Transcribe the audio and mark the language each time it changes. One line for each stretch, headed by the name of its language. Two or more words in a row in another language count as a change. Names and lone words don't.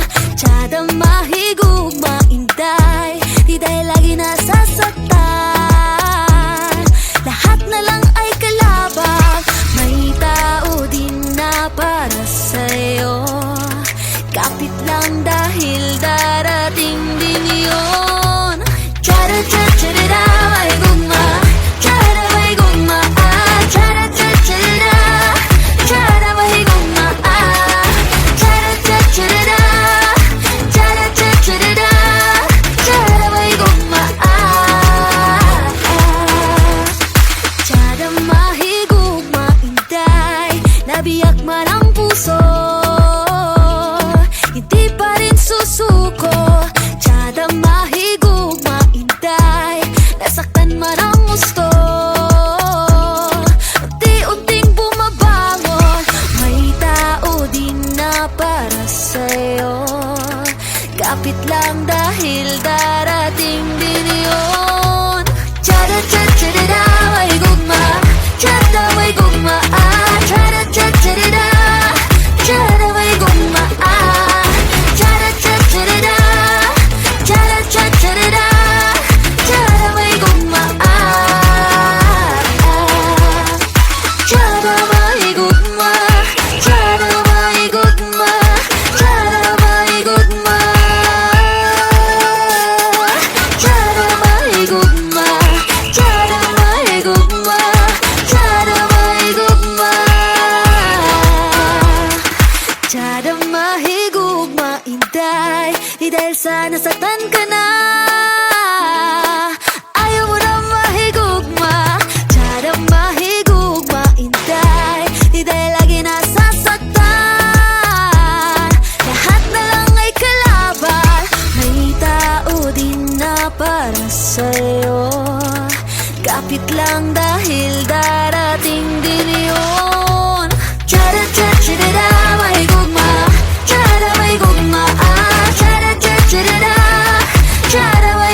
Cebuano: Tiyada mahigugma, intay,
Filipino: di dahil lagi nasasaktan. Lahat na lang ay kalabang, may tao din na para sa'yo. Kapit lang dahil darating din yun. Cha-ra-cha-cha-ra-ra,
Cebuano: may gugma. Cha-ra, may gugma. Cha-ra-cha-cha-ra-ra. Cha-ra, may gugma. Cha-ra-cha-cha-ra-ra. Cha-ra-cha-cha-ra-ra. Cha-ra, may gugma. Cha-ra, mahigugma, intay, nabiyak man ang puso,
Filipino: hindi pa rin susuko.
Cebuano: Tiyada mahigugma, intay,
Filipino: nasaktan man ang gusto, unti-unting bumabangon, may tao din na para sa'yo. Kapit lang dahil darating din yun. Cha-ra-cha-cha-ra-ra,
Cebuano: may gugma. Tiyada may gugma. Cha-ra-cha-cha-ra-ra. Tiyada may gugma. Cha-ra-cha-cha-ra-ra. Cha-ra-cha-cha-ra-ra. Tiyada may gugma. Tiyada may gugma. Tiyada may gugma. Tiyada may gugma. Tiyada may gugma. Tiyada may gugma. Tiyada may gugma. Tiyada mahigugma,
Filipino: intay, di dahil sa nasaktan ka na.
Cebuano: Ayaw mo na mahigugma. Tiyada mahigugma, intay,
Filipino: di dahil lagi nasasaktan. Lahat na lang ay kalaban, may tao din na para sa'yo. Kapit lang dahil darating din yun. Cha-ra-cha-cha-ra-ra,
Cebuano: may gugma. Cha-ra, may gugma. Cha-ra-cha-cha-ra-ra. Cha-ra,